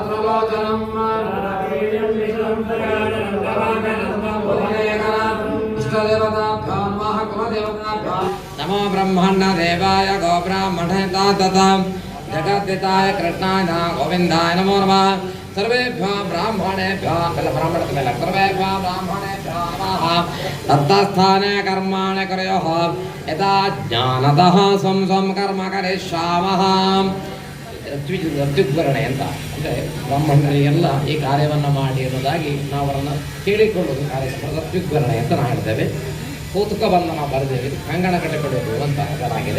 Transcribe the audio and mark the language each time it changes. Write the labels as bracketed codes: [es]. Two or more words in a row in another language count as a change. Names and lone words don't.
[sa] नमो ब्रह्मण्ड देवाय गो ब्राह्मणे तथा जगद्दिताय कृष्णाय गोविंदाय नमो नमः। सर्वेभ्यः ब्राह्मणेभ्यः सर्वेभ्यः ब्राह्मणेभ्यः नमः। तत्स्थाने कर्माणि कुर्युः यथा ज्ञानतः स्वं स्वं कर्म करिष्यामः। [kn] ಋತ್ವಿಗ್ವರಣೆ ಅಂತ ಅಂದರೆ ಬ್ರಾಹ್ಮಣರಿಗೆಲ್ಲ ಈ ಕಾರ್ಯವನ್ನು ಮಾಡಿ ಅನ್ನೋದಾಗಿ ನಾವು ಅವರನ್ನು ಕೇಳಿಕೊಳ್ಳೋದು ಕಾರ್ಯಕ್ರಮ ಋತ್ವಿಗ್ವರಣೆ ಅಂತ ನಾವು ಹೇಳ್ತೇವೆ. ಕೌತುಕ ಬಂಧನ ಬರೆದೇವೆ, ಕಂಗಣ ಕಟ್ಟೆ ಪಡೆಯೋದು ಅಂತ ಚೆನ್ನಾಗಿದೆ.